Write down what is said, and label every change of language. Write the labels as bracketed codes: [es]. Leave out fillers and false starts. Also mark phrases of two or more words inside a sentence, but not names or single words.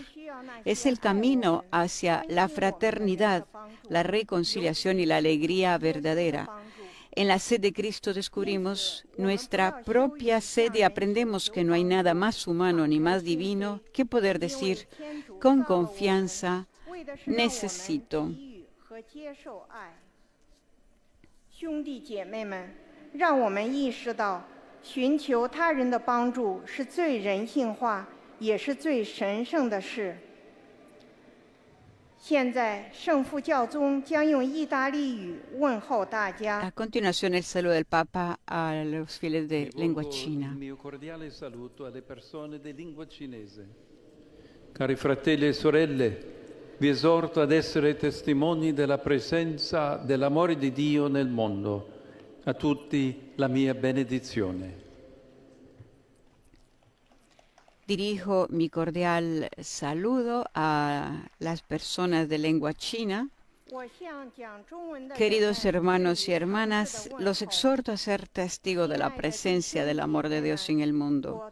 [es] Es el camino hacia la fraternidad, la reconciliación y la alegría verdadera. En la sed de Cristo descubrimos nuestra propia sed y aprendemos que no hay nada más humano ni más divino que poder decir con confianza, necesito. [zh] 兄弟姐妹们，让我们意识到，寻求他人的帮助是最人性化，也是最神圣的事。现在，圣父教宗将用意大利语问候大家。 [es] A continuación, el saludo del Papa a los fieles de lengua china. [it] Il mio cordiale saluto alle persone di lingua cinese. Cari fratelli e sorelle, vi esorto ad essere testimoni della presenza dell'amore di Dio nel mondo. A tutti la mia benedizione. [es] Dirijo mi cordial saludo a las personas de lengua china. Queridos hermanos y hermanas, los exhorto a ser testigos de la presencia del amor de Dios en el mundo.